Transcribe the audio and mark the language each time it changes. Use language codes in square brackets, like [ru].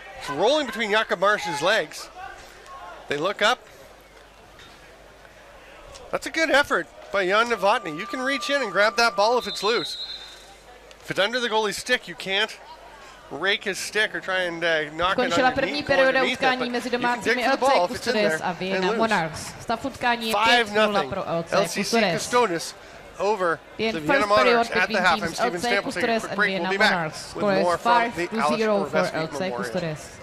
[en] It's rolling between Jakob Marsh's legs. They look up. That's a good effort by Jan Novotny. You can reach in and grab that ball if it's loose. If it's under the goalie's stick, you can't rake his stick or try and knock it [cs] Skončila první [en] underneath, [cs] perioda utkání mezi domácími LC Custodes a Vienna Monarchs. Stav utkání je 5-0 pro LC Custodes. [en] Over the Vienna Monarchs at the half. I'm Steven Stample taking a quick break. We'll be back with more from the Aleš Hřebeský Memorial.